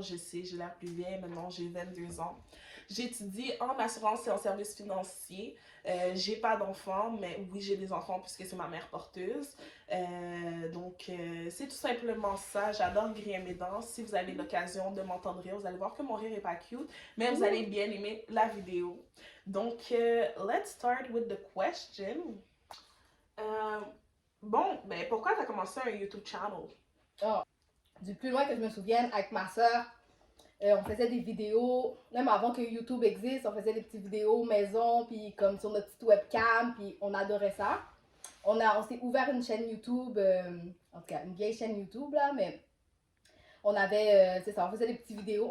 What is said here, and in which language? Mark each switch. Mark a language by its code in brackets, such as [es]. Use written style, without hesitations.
[fr] Je sais, j'ai l'air plus vieille. Maintenant, j'ai 22 ans. J'étudie en assurance et en services financiers. J'ai pas d'enfants, mais oui, j'ai des enfants puisque c'est ma mère porteuse. Donc, c'est tout simplement ça. J'adore griller mes dents. Si vous avez l'occasion de m'entendre rire, vous allez voir que mon rire est pas cute, mais vous allez bien aimer la vidéo. [en] Donc, let's start with the question. [fr] Bon, ben pourquoi tu as commencé un YouTube channel? Oh, du plus loin que je me souvienne, avec ma soeur, On faisait des vidéos, même avant que YouTube existe, on faisait des petites vidéos maison, puis comme sur notre petite webcam, puis on adorait ça. On s'est ouvert une chaîne YouTube, en tout cas une vieille chaîne YouTube là, mais on avait, c'est ça, on faisait des petites vidéos.